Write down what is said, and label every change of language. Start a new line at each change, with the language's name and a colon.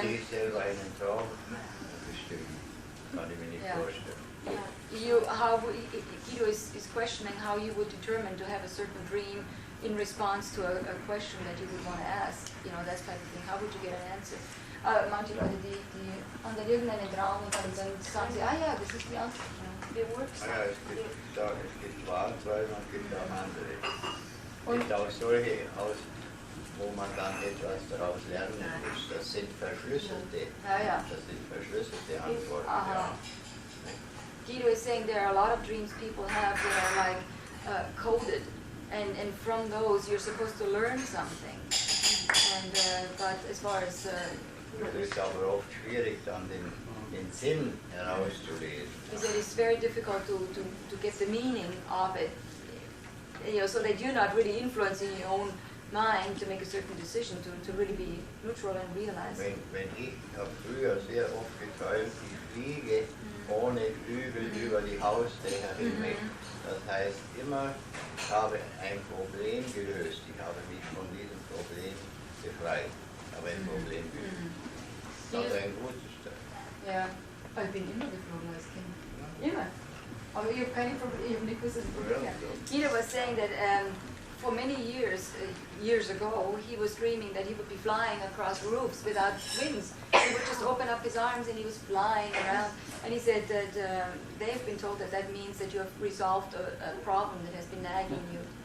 German: Wie sie selber einen Traum bestimmen, kann ich mir nicht vorstellen.
English: Guido is questioning how you would determine to have a certain dream in response to a question that you would want to ask. You know, that type of thing. How would you get an answer?
German: Manche Leute, die haben dann irgendeinen Traum und dann sagen sie, ja, das ist die Antwort.
English: It works.
German: Ja, es gibt Wahrträume und es gibt auch andere. Es gibt auch solche, wo man dann etwas daraus lernen muss. Das sind verschlüsselte, Antworten. Ja.
English: Guido is saying there are a lot of dreams people have that are like coded, and from those you're supposed to learn something. And but as far as
German: es ist aber oft schwierig, dann den Sinn herauszulesen.
English: He said it's very difficult to get the meaning of it, you know, so that you're not really influencing your own mind to make a certain decision, to really be neutral and realize.
German: Wenn ich habe früher sehr oft geträumt, ich fliege ohne Flügel über die Hausdächer hinweg. Das heißt immer, ich habe ein Problem gelöst. Ich habe mich von diesem Problem befreit. Ich habe ein Problem gelöst. Das ist ein gutes Teil. Ja, ich bin immer geflogen als Kind. Immer. Aber ich habe keine Probleme, ich habe nicht gewusst, dass ich Probleme habe.
English: Guido was saying that for many years ago, he was dreaming that he would be flying across roofs without wings. He would just open up his arms and he was flying around. And he said that they've been told that means that you have resolved a problem that has been nagging you.